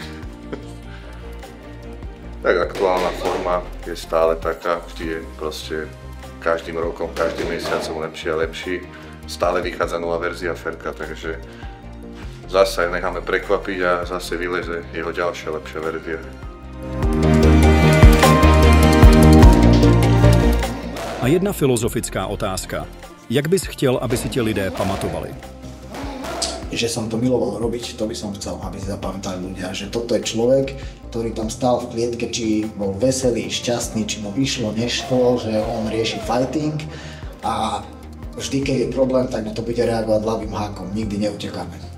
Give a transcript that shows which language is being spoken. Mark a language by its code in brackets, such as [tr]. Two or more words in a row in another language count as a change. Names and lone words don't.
[sk] Tak aktuálna forma je stále taká, vždy je proste každým rokom, každým mesiacom lepší a lepší. Stále vychádza nová verzia Ferka, takže zase necháme prekvapiť a zase vyleze jeho ďalšia lepšia verzia. A jedna filozofická otázka. [cs] Jak bys chtěl, aby si tě lidé pamatovali? [sk] Že som to miloval robiť, to by som chcel, aby si zapamätali ľudia, že toto je človek, ktorý tam stál v klietke, či bol veselý, šťastný, či mu vyšlo, nešlo, že on rieši fighting a vždy, keď je problém, tak na to bude reagovať ľavým hákom, nikdy neutekáme.